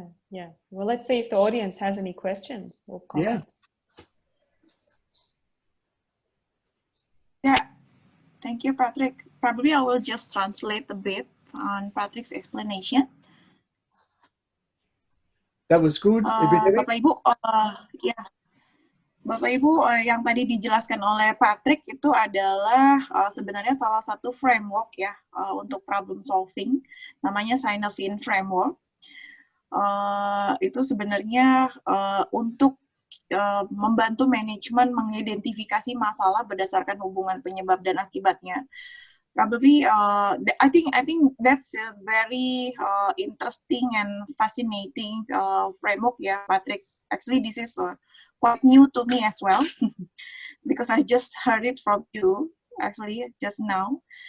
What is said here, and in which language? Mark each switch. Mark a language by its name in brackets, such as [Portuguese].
[English] Yeah. Well, let's see if the audience has any questions or comments. Yeah. Thank you, Patrick. Probably I will just translate a bit on Patrick's explanation. That was good. [Indonesian] Bapak Ibu, ya, Bapak Ibu, yang tadi dijelaskan oleh Patrick itu adalah sebenarnya salah satu framework ya untuk problem solving, namanya Sinofin framework. Itu sebenarnya untuk membantu manajemen mengidentifikasi masalah berdasarkan hubungan penyebab dan akibatnya. [English] Probably, I think that's a very interesting and fascinating framework, yeah, Patrick. Actually, this is quite new to me as well, because I just heard it from you, actually, just now.